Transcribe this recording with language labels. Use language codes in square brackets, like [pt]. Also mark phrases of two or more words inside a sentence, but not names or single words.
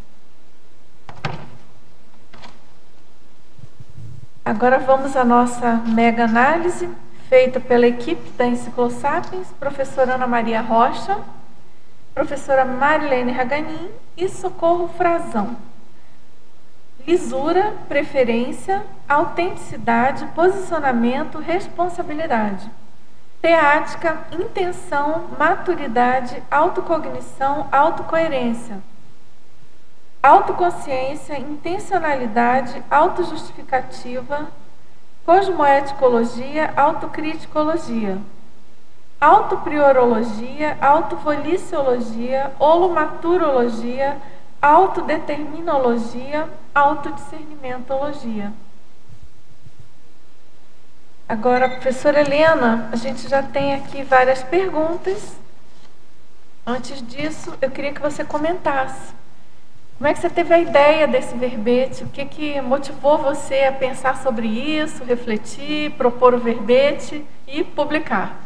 [pt] Agora vamos à nossa mega análise, feita pela equipe da Enciclosapiens, professora Ana Maria Rocha, professora Marilene Raganin e Socorro Frazão. Lisura, preferência, autenticidade, posicionamento, responsabilidade. Teática, intenção, maturidade, autocognição, autocoerência. Autoconsciência, intencionalidade, autojustificativa, cosmoeticologia, autocriticologia. Autopriorologia, autovoliciologia, holomaturologia, autodeterminologia, autodiscernimentologia. Agora, professora Helena, a gente já tem aqui várias perguntas. Antes disso, eu queria que você comentasse. Como é que você teve a ideia desse verbete? O que motivou você a pensar sobre isso, refletir, propor o verbete e publicar?